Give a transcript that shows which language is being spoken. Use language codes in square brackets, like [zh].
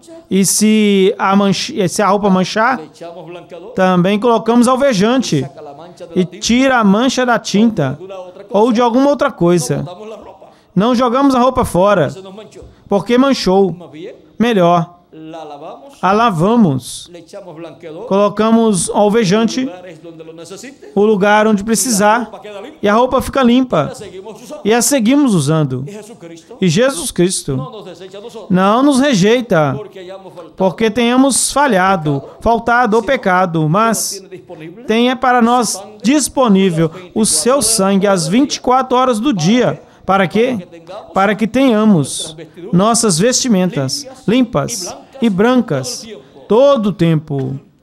[pt] E se a roupa manchar, também colocamos alvejante e tira a mancha da tinta ou de alguma outra coisa. Não jogamos a roupa fora, porque manchou. Melhor, [es] la lavamos, [pt] a lavamos, [es] le echamos blanqueador, [pt] colocamos alvejante, [es] lugares donde lo necesite, [pt] o lugar onde precisar, [es] ropa queda limpia, [pt] e a roupa fica limpa, [es] la seguimos usando. [pt] e a seguimos usando. [es] Y Jesucristo [pt] E Jesus Cristo [es] no nos desecha a nosotros [pt] não nos rejeita, [es] porque hayamos faltado, [pt] porque tenhamos falhado, faltado ou pecado, mas [es] tiene disponible [pt] tenha para nós disponível o seu sangue às 24 horas do dia. Para quê? Para que tenhamos nossas vestimentas limpas e brancas todo o tempo.